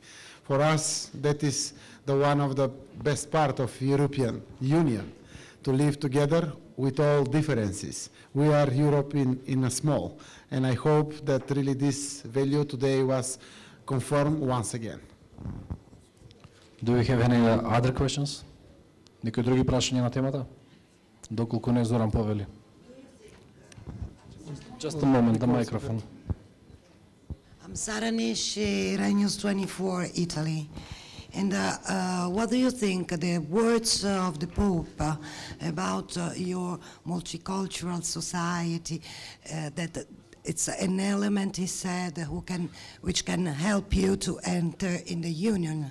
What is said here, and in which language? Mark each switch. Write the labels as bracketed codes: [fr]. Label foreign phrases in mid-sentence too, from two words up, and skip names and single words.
[en] For us, that is the one of the best part of European Union, to live together with all differences. We are Europe in a small, and I hope that really this value today was confirmed once again. Do we have any other questions? [mk] Некои други прашања на темата? Доколку не Зоран повели. [en] Just a moment, the microphone. I'm Sara Nesci, Rai News 24, Italy. And what do you think the words of the Pope about your multicultural society, that it's an element, he said, which can help you to enter in the Union?